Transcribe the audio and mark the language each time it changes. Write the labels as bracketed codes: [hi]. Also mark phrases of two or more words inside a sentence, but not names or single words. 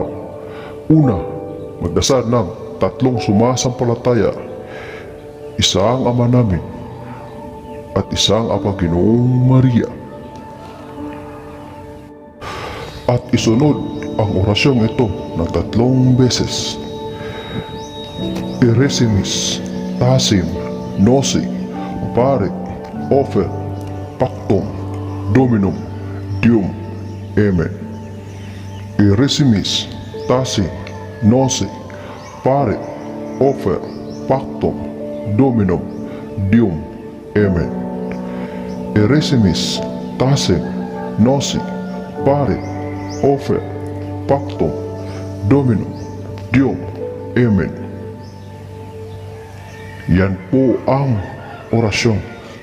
[tl] Una, magdasal ng 3 sumasampalataya. Isa ang Ama namin at isang Ama Ginoong Maria. At isunod ang orasyong ito ng 3 beses. [la] Iresimis, Tasim, Nosi, Pare, Ofer, Pactum, Dominum, Deum, Amen. Iresimis, Tasim, Nosi, Pare, Ofer, Pactum, Dominum, Deum, Amen. Iresimis, Tasim, Nosi, Pare, Ofer, Pactum, Dominum, Deum, Amen. [tl] Yan po ang orasyon